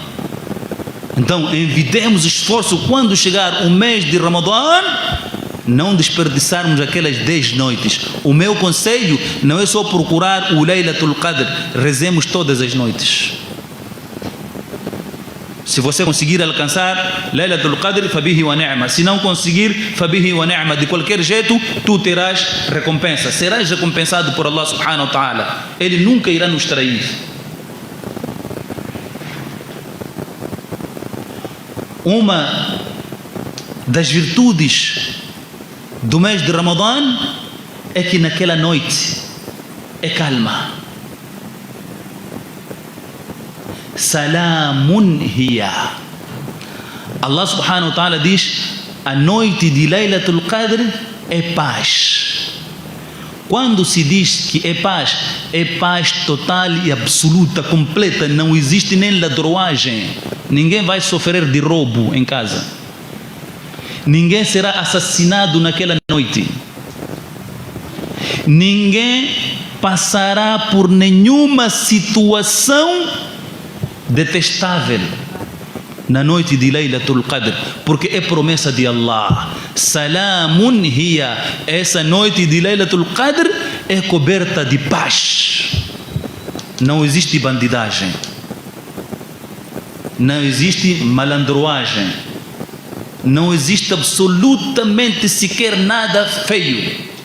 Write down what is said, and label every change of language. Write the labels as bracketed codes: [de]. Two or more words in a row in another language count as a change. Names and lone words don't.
[pt] Então envidemos esforço quando chegar o mês de Ramadã, não desperdiçarmos aquelas 10 noites. O meu conselho não é só procurar o Laylatul Qadr, rezemos todas as noites. Se você conseguir alcançar Laylatul Qadr, [ar] فبها ونعمت. [pt] Se não conseguir, [ar] فبها ونعمت. [pt] De qualquer jeito, tu terás recompensa. Serás recompensado por [ar] الله سبحانه وتعالى. [pt] Ele nunca irá nos trair. Uma das virtudes do mês de Ramadã é que naquela noite é calma. [ar] سلام هي. الله سبحانه وتعالى [pt] diz: a noite de Laylatul Qadr é paz. Quando se diz que é paz total e absoluta, completa, não existe nem ladroagem. Ninguém vai sofrer de roubo em casa. Ninguém será assassinado naquela noite. Ninguém passará por nenhuma situação detestável na noite de Laylatul Qadr, porque é promessa de Allah. [ar] سلام هي. [pt] Essa noite de Laylatul Qadr é coberta de paz. Não existe bandidagem. Não existe malandroagem. Não existe absolutamente sequer nada feio.